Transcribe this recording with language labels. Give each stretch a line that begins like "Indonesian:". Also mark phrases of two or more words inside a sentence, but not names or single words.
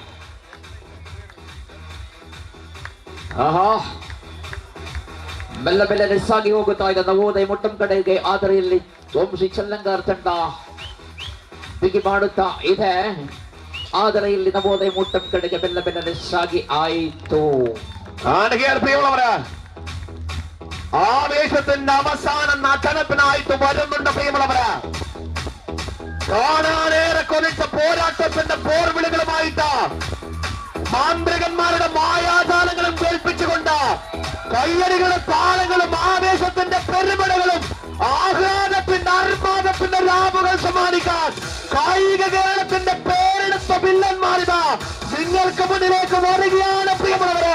Kannada: ಆಹಾ, ಮೆಲ್ಲ ಮೆಲ್ಲನೆ ಸಾಗಿ ಹೋಗುತ್ತಾ ಇದೆ ನವೋದಯ ಮೊಟ್ಟಂ ಕಡೆಗೆ. ಆದರೆ ಇಲ್ಲಿ ವಂಶಿ ಚೆಲ್ಲಂಗಾರ್ ತಂಡ ಬಿಗಿ ಮಾಡುತ್ತಾ ಇದೆ. ಆದರೆ ಇಲ್ಲಿ ನವೋದಯ ಮೊಟ್ಟಂ ಕಡೆಗೆ ಮೆಲ್ಲ ಮೆಲ್ಲನೆ ಸಾಗಿ ಆಯಿತು.
Malayalam: ആവേശത്തിന്റെ അവസാനം നടനത്തിനായിട്ട് വരുന്നുണ്ട് പ്രിയമുള്ളവര്. കാണാനേറെ കൊതിച്ച പോരാട്ടത്തിന്റെ പോർവിളികളുമായിട്ട് മാന്ത്രികന്മാരുടെ മായാജാലങ്ങളും കേൾപ്പിച്ചുകൊണ്ട് കയ്യടികളും താളങ്ങളും ആവേശത്തിന്റെ പെരുമഴകളും ആഹ്ലാദത്തിന്റെ അർമാദത്തിന്റെ രാവുകൾ സമ്മാനിക്കാൻ കായിക കേരളത്തിന്റെ പേരെടുത്ത വില്ലന്മാരിതാ നിങ്ങൾക്ക് മുന്നിലേക്ക് വരികയാണ് പ്രിയമുള്ളവര്.